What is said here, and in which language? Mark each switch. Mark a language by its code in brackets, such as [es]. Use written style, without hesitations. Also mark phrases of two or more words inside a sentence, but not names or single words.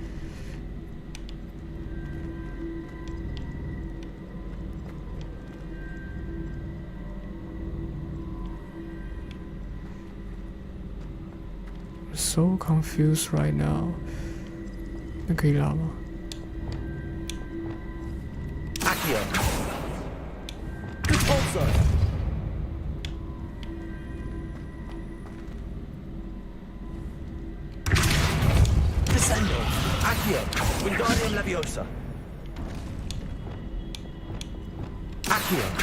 [en] ？So confused right now。 [zh] 那可以拉吗？ [la] Descendo. Accio. Wingardium Leviosa. Accio.